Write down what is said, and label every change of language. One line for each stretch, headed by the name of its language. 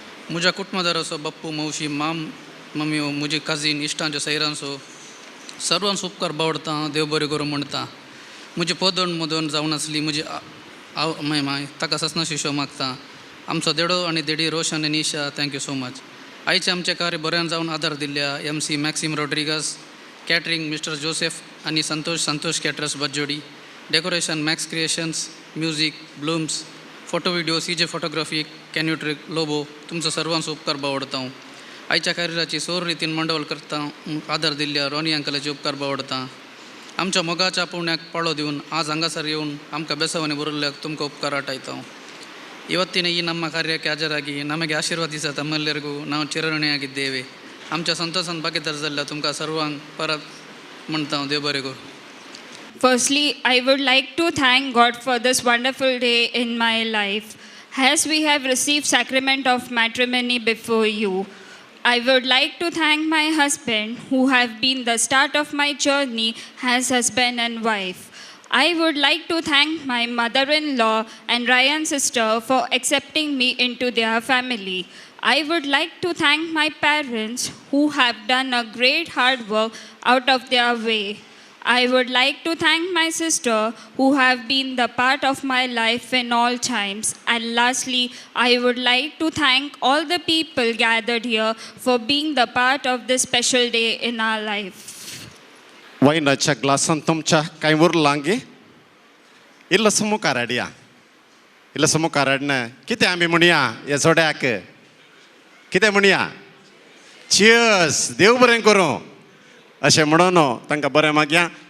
Konkani: म्हज्या कुटुंबादाराचो बाप्पू मावशी मम्मी म्हजी काजीन इश्टांच्यो सैरांचो सर्वांचो उपकार बावडता देव बरें करूं म्हणटा. म्हजी पोदण मोदण जावन आसली म्हजी माय ताका ससनाचो हिशोब मागता. आमचो देडो आनी देडी रोशन आनी ईशा
English: Thank you so much.
Konkani: आयचे आमचे कार्य बऱ्यान जावन आदार दिल्ल्या MC मॅक्सिम रॉड्रिगस, कॅटरिंग मिस्टर जोसेफ आनी संतोष कॅटरर्स बज्जोडी, decoration max creations, music blooms, photo video CJ photography, कॅन्युट्रिक लोबो तुमचो सर्वांचो उपकार बावडता. आयच्या कॅरियराची सोर रितीन मंडळ करता आदार दिल्ल्या रॉनी अंकलाचे उपकार बावडता. आमच्या मोगाच्या पुण्याक पाळो दिवन आज हांगासर येवन आमकां बेसवानी बरयल्ल्याक तुमकां उपकार आठयता.
Kannada: ಇವತ್ತಿನ ಈ ನಮ್ಮ ಕಾರ್ಯಕ್ಕೆ ಹಾಜರಾಗಿ ನಮಗೆ ಆಶೀರ್ವಾದಿಸ ತಮ್ಮೆಲ್ಲರಿಗೂ ನಾವು ಚಿರಋಣಿಯಾಗಿದ್ದೇವೆ.
Konkani: आमच्या संतोषान भागीदार जाल्ल्या तुमकां सर्वांक परत म्हणटा देव बरें करूं.
English: Firstly, I would like to thank God for this wonderful day in my life. As we have received sacrament of matrimony before you, I would like to thank my husband who have been the start of my journey as husband and wife. I would like to thank my mother-in-law and Ryan's sister for accepting me into their family. I would like to thank my parents who have done a great hard work out of their way. I would like to thank my sister who have been the part of my life in all times. And lastly, I would like to thank all the people gathered here for being the part of this special day in our life.
Konkani: वायनाच्या ग्लासान तुमच्या कांय उरलां गे इल्लो समूह काराडया. इल्लो समूह काराडना कितें आमी म्हणया ह्या जोड्याक कितें म्हणया चियर्स देव बरें करूं अशें म्हणून तांकां बरें मागया.